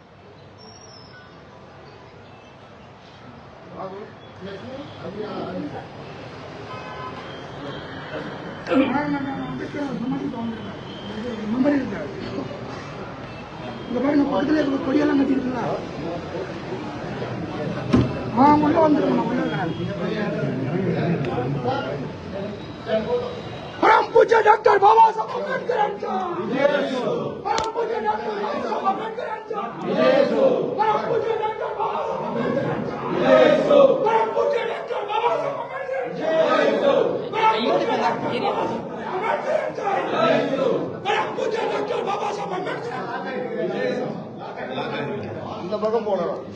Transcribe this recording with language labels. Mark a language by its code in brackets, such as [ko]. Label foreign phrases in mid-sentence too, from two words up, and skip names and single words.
[ta] இந்த பாருங்க பக்கத்துல இருக்க கொடியெல்லாம் கட்டிருக்குங்களா உள்ள வந்துருக்கணும் [mr] परम पूज्य डॉक्टर बाबासाहेब आंबेडकरांचा परम पूज्य डॉक्टर बाबासाहेब आंबेडकरांचा परम पूज्य डॉक्टर बाबासाहेब आंबेडकरांचा परम पूज्य डॉक्टर बाबासाहेब आंबेडकरांचा परम पूज्य डॉक्टर बाबासाहेब आंबेडकरांचा [ta] அந்த பக்கம் போறோம்